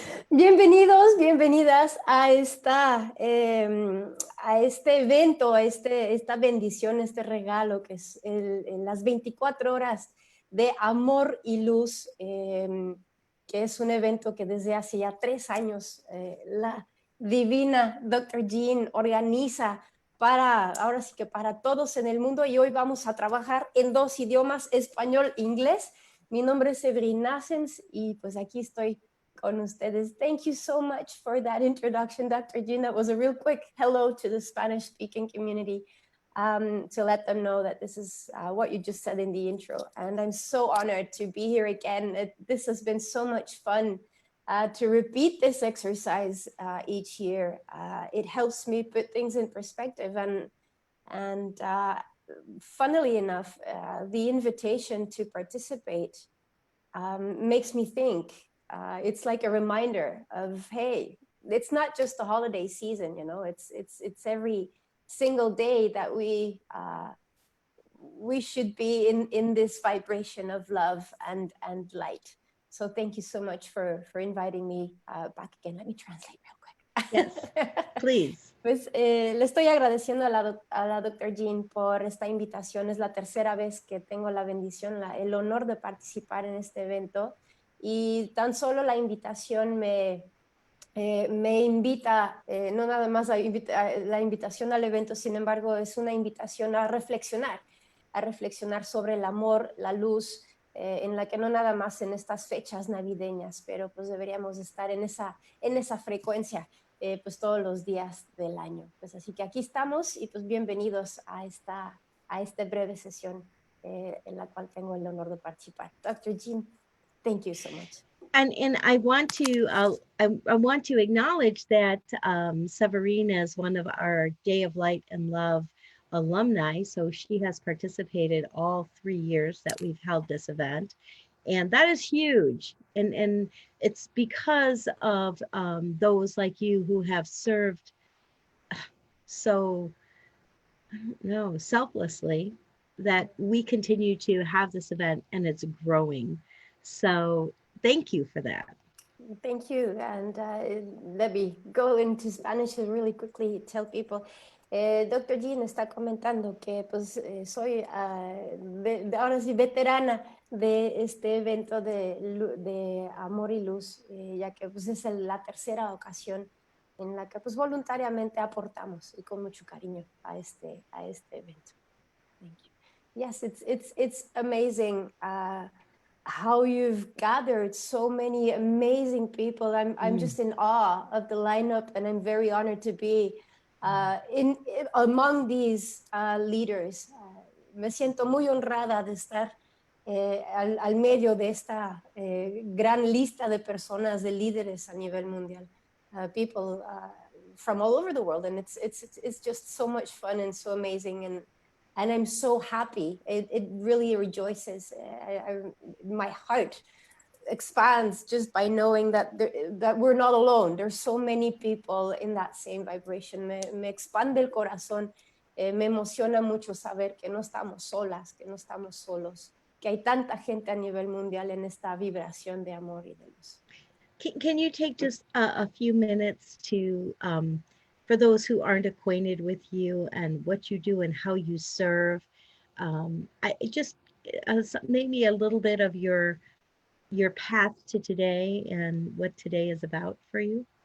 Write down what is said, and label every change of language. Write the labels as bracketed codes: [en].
[es] Bienvenidos, bienvenidas a este evento, esta bendición, este regalo que es las 24 horas de amor y luz, que es un evento que desde hace ya 3 años la divina Dr. Jeanne organiza ahora sí que para todos en el mundo, y hoy vamos a trabajar en 2 idiomas, español e inglés. Mi nombre es Severine Naessens y pues aquí estoy con ustedes. [en] Thank you so much for that introduction, Dr. Jeanne. That was a real quick hello to the Spanish-speaking community to let them know that this is what you just said in the intro. And I'm so honored to be here again. This has been so much fun to repeat this exercise each year. It helps me put things in perspective, and funnily enough, the invitation to participate makes me think. It's like a reminder of, hey, it's not just the holiday season, you know, it's every single day that we should be in this vibration of love and light. So thank you so much for inviting me back again. Let me translate real quick. Yes, please. [es] Pues le estoy agradeciendo a la Dr. Jeanne por esta invitación. Es la tercera vez que tengo la bendición, el honor de participar en este evento. Y tan solo la invitación me invita, no nada más la invitación al evento, sin embargo, es una invitación a reflexionar sobre el amor, la luz, en la que no nada más en estas fechas navideñas, pero pues deberíamos estar en esa frecuencia pues todos los días del año. Pues así que aquí estamos y pues bienvenidos a esta breve sesión en la cual tengo el honor de participar. [en] Dr. Jeanne, thank you so much. And I want to acknowledge that Severine is one of our Day of Light and Love alumni, so she has participated all 3 years that we've held this event, and that is huge. And it's because of those like you who have served so, I don't know, selflessly, that we continue to have this event and it's growing. So thank you for that. Thank you. And let me go into Spanish really quickly, tell people. [es] Dr. Jeanne está comentando que pues soy ahora sí veterana de este evento de amor y luz, ya que pues es la tercera ocasión en la que pues voluntariamente aportamos y con mucho cariño a este evento. [en] Thank you. Yes, it's amazing how you've gathered so many amazing people. I'm just in awe of the lineup, and I'm very honored to be among these leaders. [es] Me siento muy honrada de estar al medio de esta gran lista de personas, de líderes a nivel mundial. [en] People from all over the world, and it's just so much fun and so amazing, and I'm so happy. It really rejoices. My heart expands just by knowing that that we're not alone. There's so many people in that same vibration. [es] Me expande el corazón. Me emociona mucho saber que no estamos solas, que no estamos solos, que hay tanta gente a nivel mundial en esta vibración de amor y de luz. [en] Can you take just a few minutes to, for those who aren't acquainted with you and what you do and how you serve, I just maybe a little bit of your path to today and what today is about for you?